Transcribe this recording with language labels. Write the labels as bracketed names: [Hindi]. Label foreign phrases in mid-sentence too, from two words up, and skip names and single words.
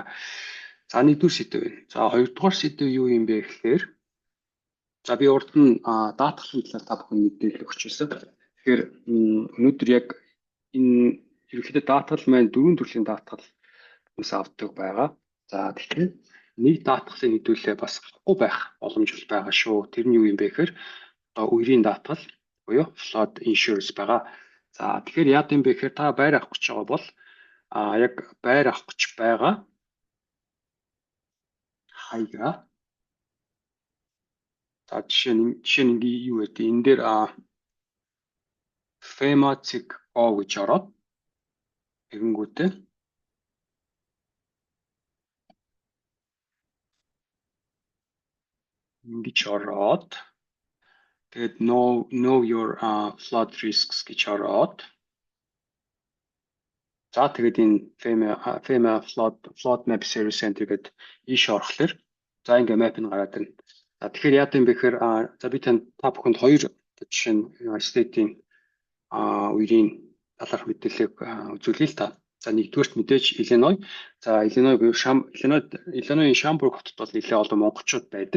[Mongolian] За нэгдүгээр сэдв байна. За хоёрдугаар сэдв юу юм бэ гэхээр за би урд нь даатгалын талаар та бүхэн мэдээлэл өгч байсан. Тэгэхээр өнөөдөр яг энэ ерөнхийдөө даатгал маань дөрвөн төрлийн даатгал хүмүүс авдаг байгаа. За тэгэхээр нэг даатгалыг хэдүүлээ бас авахгүй байх боломж байгаа шүү. Тэр нь юу юм бэ гэхээр одоо үерийн даатгал буюу [English] flood insurance [Mongolian] байгаа. За тэгэхээр яад юм бэ гэхээр та байр авах гэж байгаа бол яг байр авах гэж байгаа хаягаа. За жишээ нь юу гэдэг энэ дээр FEMA-цэг O гэж ороод тэгэнгүүтээ ингэж ороод тэгээд [English] know your flood risks [Mongolian] гэж ороод за тэгээд энэ FEMA flood map service center гэдэг ийш орохлоор за ингээ map нь гараад ирнэ. За тэгэхээр яа гэм бэ гэхээр за би та бүхэнд хоёр жишээ нь state-ийн үерийн талаарх мэдээлэл үзүүлье л та. За нэгдүгээрт мэдээж Illinois. За Illinois буюу Illinois-ийн Schaumburg хотод бол нэлээд олон монголчууд байдаг.